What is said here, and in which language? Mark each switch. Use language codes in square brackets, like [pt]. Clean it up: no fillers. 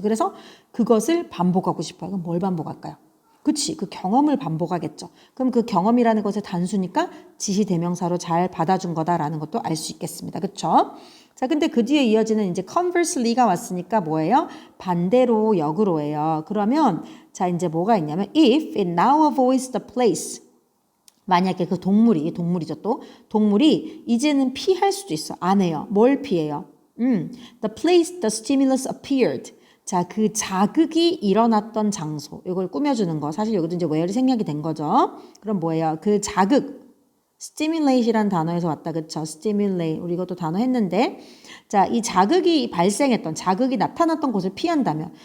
[ko] 그래서 그것을 반복하고 싶어요. 그럼 뭘 반복할까요? 그치, 그 경험을 반복하겠죠. 그럼 그 경험이라는 것의 단수니까 지시대명사로 잘 받아준 거다라는 것도 알 수 있겠습니다. 그쵸? 자, 근데 그 뒤에 이어지는 이제 conversely가 왔으니까 뭐예요? 반대로 역으로예요. 그러면 자, 이제 뭐가 있냐면 [en] if it now avoids the place. [ko] 만약에 그 동물이죠 또. 동물이 이제는 피할 수도 있어. 안 해요. 뭘 피해요? [en] The place the stimulus appeared. [ko] 자, 그 자극이 일어났던 장소. 이걸 꾸며주는 거. 사실 여기도 이제 where이 생략이 된 거죠. 그럼 뭐예요? 그 자극. stimulate이란 단어에서 왔다. 그쵸? stimulate. 우리 이것도 단어 했는데. 자, 이 자극이 발생했던, 자극이 나타났던 곳을 피한다면.